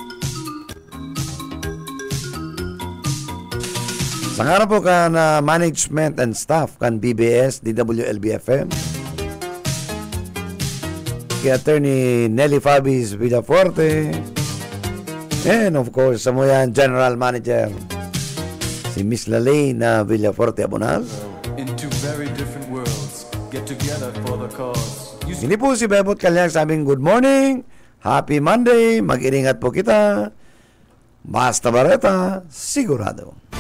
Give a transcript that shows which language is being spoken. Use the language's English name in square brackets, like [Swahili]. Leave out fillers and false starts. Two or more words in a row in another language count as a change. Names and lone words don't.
[Bikol] Sa nga po ka na [English] management and staff [Bikol] kan BBS, DWLB-FM, kay Attorney Nelly Fabis Villafuerte, and [English] of course, [Bikol] sa mo yan, [English] General Manager, [Bikol] si Miss Lalaine Villafuerte Abonal. [English] In two very different worlds, get together for the cause. [Bikol] Hindi po si Bebot Kalyang sabing [English] good morning, happy Monday, [Bikol] mag-iringat po kita, basta bareta, sigurado.